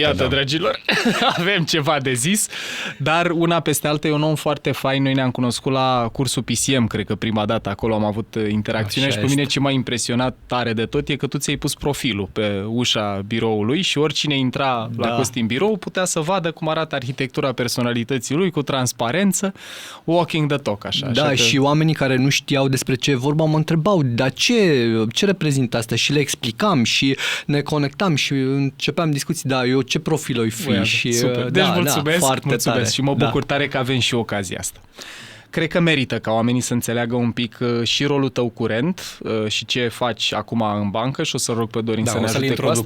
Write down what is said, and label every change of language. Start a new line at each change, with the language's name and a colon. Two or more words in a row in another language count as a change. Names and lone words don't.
Romanian: Iată, dragilor, avem ceva de zis, dar una peste alta e un om foarte fain. Noi ne-am cunoscut la cursul PCM, cred că prima dată acolo am avut interacțiune. Așa și pe mine ce m-a impresionat tare de tot e că tu ți-ai pus profilul pe ușa biroului și oricine intra la Costi în birou putea să vadă cum arată arhitectura personalității lui, cu transparență,
English: walking the talk,
Romanian: așa. Da, așa că... și oamenii care nu știau despre ce vorba mă întrebau, dar ce reprezintă asta? Și le explicam și ne conectam și începeam discuții, eu ce profil o fi? Și, super. Deci mulțumesc, foarte tare. Și mă bucur tare că avem și ocazia asta. Cred că merită ca oamenii să înțeleagă un pic și rolul tău curent și ce faci acum în bancă, și o să rog pe Dorin să ne ajute cu asta,